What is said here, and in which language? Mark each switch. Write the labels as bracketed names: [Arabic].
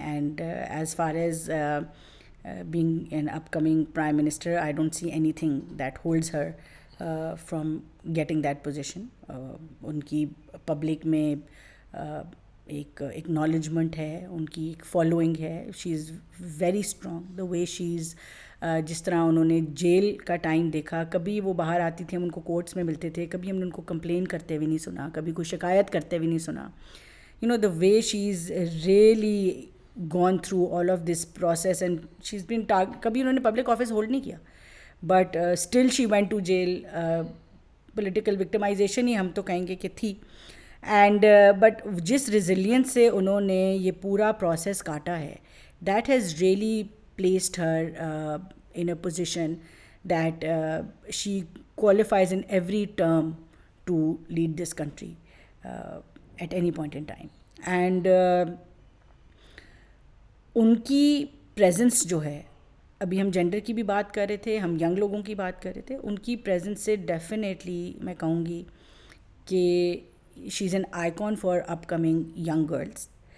[English] And as far as being an upcoming prime minister, I don't see anything that holds her from getting that position. [Urdu] ان کی public میں ایک acknowledgement ہے, ان کی ایک following ہے. [English] She is very strong the way she is. [Urdu] جس طرح انہوں نے جیل کا ٹائم دیکھا, کبھی وہ باہر آتی تھی, ہم ان کو کورٹس میں ملتے تھے, کبھی ہم نے ان کو کمپلین کرتے ہوئے نہیں سنا, کبھی کوئی شکایت کرتے ہوئے نہیں سنا. [English] you know the way she is really gone through all of this process, and she is been [Urdu] کبھی انہوں نے پبلک آفس ہولڈ نہیں کیا, [English] But still she went to jail. [Urdu] Political victimization ہی ہم تو کہیں گے کہ تھی. [English] and but [Urdu] جس ریزیلینس سے انہوں نے یہ پورا پروسیس کاٹا ہے, [English] That has really placed her in a position that she qualifies in every term to lead this country at any point in time. [Urdu] And ان کی presence جو ہے, ابھی ہم جینڈر کی بھی بات کر رہے تھے, ہم ینگ لوگوں کی بات کر رہے تھے, ان کی presence سے ڈیفینیٹلی میں کہوں گی کہ [English] She is an icon for upcoming young girls.